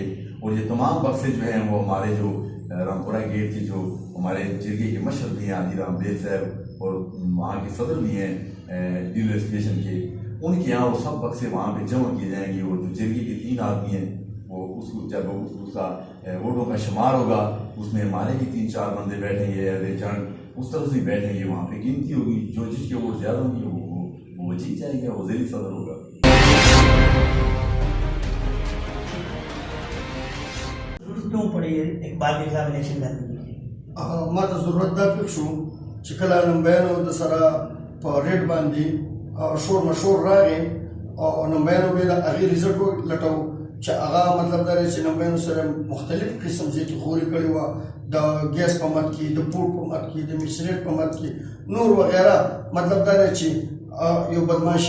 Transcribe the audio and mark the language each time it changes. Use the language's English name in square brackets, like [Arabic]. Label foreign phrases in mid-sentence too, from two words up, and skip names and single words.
[Urdu] اور یہ تمام بکسے جو ہیں وہ ہمارے جو رامپورہ گیٹ کے جو ہمارے جرگے کے مشہر بھی ہیں آدیرام بیگ صاحب، اور وہاں کے صدر بھی ہیں ڈیلر اسٹیشن کے، ان کے یہاں وہ سب بکسے وہاں پہ جمع کیے جائیں گے، اور جو جرگے کے 3 آدمی ہیں وہ اس کو جب اس کا ووٹوں کا شمار ہوگا اس میں ہمارے بھی 3-4 بندے بیٹھیں گے [English] as agent, [Urdu] اس طرح سے بیٹھیں گے، وہاں پہ گنتی ہوگی، جو جس کے ووٹ زیادہ ہوں گے وہ جیت جائے گا، وہ ضلعی صدر ہوگا. کیوں پڑی ہے اقبال کے خلاف الیکشن کرنے کی? [Pashto] ما ته ضرورت دا فکر شو چې کله نمبرانو د سره په ریډ باندې شور مشور راغی او نمبیانو به د هغې ریزلټ ولټوو چې هغه مطلب دا دی چې نمبیانو سره مختلف قسم زیتخوري کړې وه د ګیس په مد کې د پوډ په مد کې د میسریټ په مد کې نور وغیره مطلب دا دی چې یو بدماشي